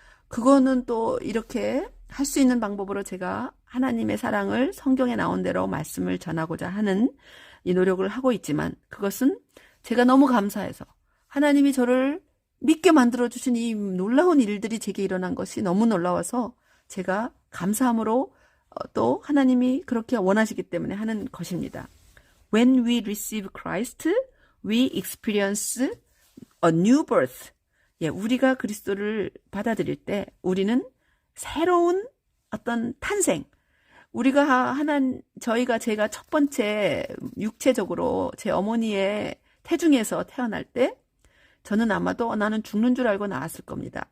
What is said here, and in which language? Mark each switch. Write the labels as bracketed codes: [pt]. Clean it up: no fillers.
[ko] 그거는 또 이렇게 할 수 있는 방법으로 제가 하나님의 사랑을 성경에 나온 대로 말씀을 전하고자 하는 이 노력을 하고 있지만, 그것은 제가 너무 감사해서 하나님이 저를 믿게 만들어주신 이 놀라운 일들이 제게 일어난 것이 너무 놀라워서 제가 감사함으로 또 하나님이 그렇게 원하시기 때문에 하는 것입니다. [en] When we receive Christ, we experience a new birth. [ko] 예, 우리가 그리스도를 받아들일 때 우리는 새로운 어떤 탄생, 제가 첫 번째 육체적으로 제 어머니의 태중에서 태어날 때 저는 아마도 나는 죽는 줄 알고 나왔을 겁니다.